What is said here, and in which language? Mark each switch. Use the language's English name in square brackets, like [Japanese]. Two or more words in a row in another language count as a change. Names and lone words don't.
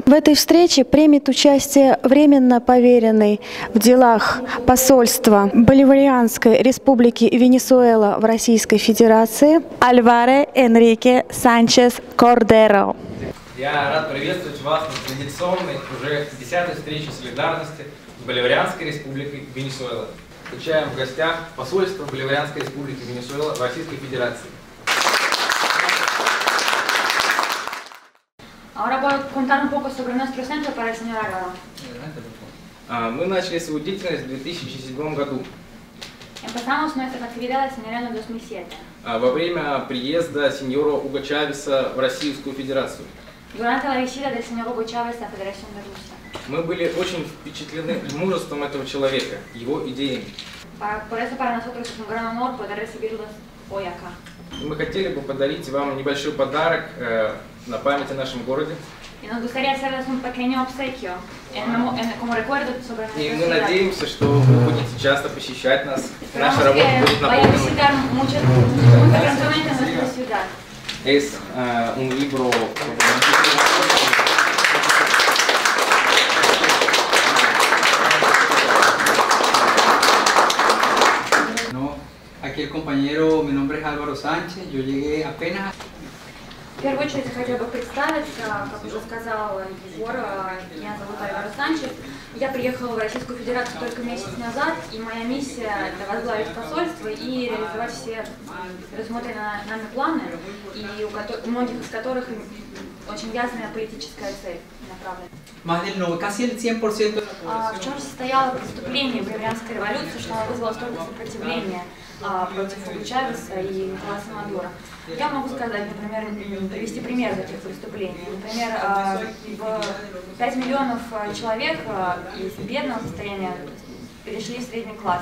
[Russian] В этой встрече примет участие временно поверенный в делах посольства Боливарианской Республики Венесуэла в Российской Федерации Альваро Энрике Санчес Кордеро. Я рад приветствовать вас на традиционной, уже 10-й встрече солидарности с Боливарианской Республикой Венесуэла. Встречаем в гостях посольство Боливарианской Республики Венесуэла в Российской Федерации. [Spanish] Ahora puedo contar un poco sobre nuestro centro para el señor Álvaro. [Russian] Мы начали свою деятельность в 2007 году. [Spanish] Empezamos nuestras actividades en el año 2007. [Russian] Во время приезда сеньора Уго Чавеса в Российскую Федерацию. [Spanish] Durante la visita del señor Hugo Chávez a la Federación de Rusia. [Russian] Мы были очень впечатлены мужеством этого человека, его идеями. [Spanish] Por eso para nosotros es un gran honor poder recibirlos hoy acá. [Russian] Мы хотели бы подарить вам небольшой подарок на память о нашем городе. [Spanish] Y nos gustaría hacerles un pequeño obsequio como recuerdo sobre nuestra [Russian] И мы [Spanish] ciudad. [Russian] надеемся, что вы будете часто посещать нас. Наша работа будет [Spanish] Vaya a [Russian] наполнена. [Spanish] visitar muy frecuentemente nuestra ciudad. Es un libro. No, aquí el compañero, mi nombre es Álvaro Sánchez, yo llegué apenas. [Russian] В первую очередь я хотела бы представиться, как уже сказал Егор, меня зовут Альваро Санчес. Я приехала в Российскую Федерацию только месяц назад, и моя миссия – это возглавить посольство и реализовать все предусмотренные нами планы, и у многих из которых очень ясная политическая цель направлена. [Spanish] Más del 90, casi el 100%. [Russian] В чем же состояло преступление Боливарианской революции, что оно вызвало столько сопротивления против Уго Чавеса и Николаса Мадуро? Я могу сказать, например, привести пример таких преступлений. Например, 5 миллионов человек из бедного состояния перешли в средний класс.